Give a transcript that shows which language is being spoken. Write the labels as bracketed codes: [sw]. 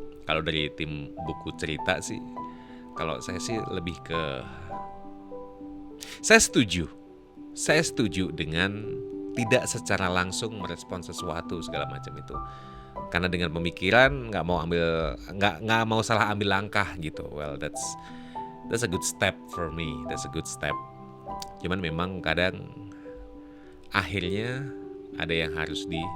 [id] Kalau dari tim buku cerita sih, kalau saya sih lebih ke saya setuju dengan tidak secara langsung merespon sesuatu segala macam itu, karena dengan pemikiran nggak mau salah ambil langkah gitu. [en] Well, that's a good step for me. That's a good step. [id] Cuman memang kadang akhirnya ada yang harus